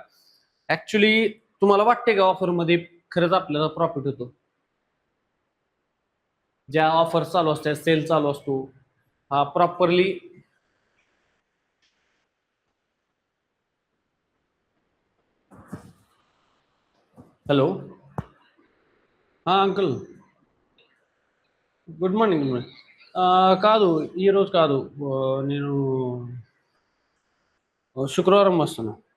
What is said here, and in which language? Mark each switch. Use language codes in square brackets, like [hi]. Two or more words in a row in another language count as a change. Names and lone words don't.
[mr] ऍक्च्युली तुम्हाला वाटते का ऑफर मध्ये खरंच आपल्याला प्रॉफिट होतो ज्या ऑफर चालू असतात सेल चालू असतो हा प्रॉपरली [en] hello uncle good morning [te] కాదు ఈరోజు కాదు నేను శుక్రవారం వస్తాను